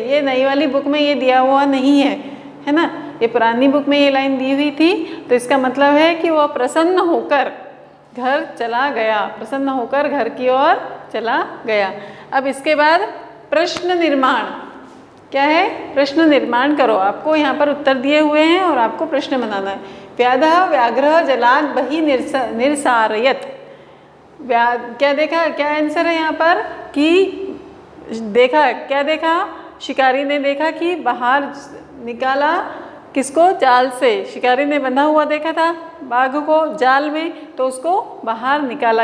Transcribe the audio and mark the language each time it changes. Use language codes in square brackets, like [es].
[hi] ये नई वाली बुक में ये दिया हुआ नहीं है ना। ये पुरानी बुक में ये लाइन दी हुई थी, तो इसका मतलब है कि वह प्रसन्न होकर घर चला गया, प्रसन्न होकर घर की ओर चला गया। अब इसके बाद प्रश्न निर्माण, क्या है? प्रश्न निर्माण करो। आपको यहाँ पर उत्तर दिए हुए हैं और आपको प्रश्न बनाना है। [sa] व्याधः व्याघ्रः जलाद बहि निरसारयत। [hi] क्या देखा, क्या आंसर है यहाँ पर कि देखा, क्या देखा? शिकारी ने देखा कि बाहर निकाला, किसको? जाल से। शिकारी ने बंधा हुआ देखा था बाघ को जाल में, तो उसको बाहर निकाला।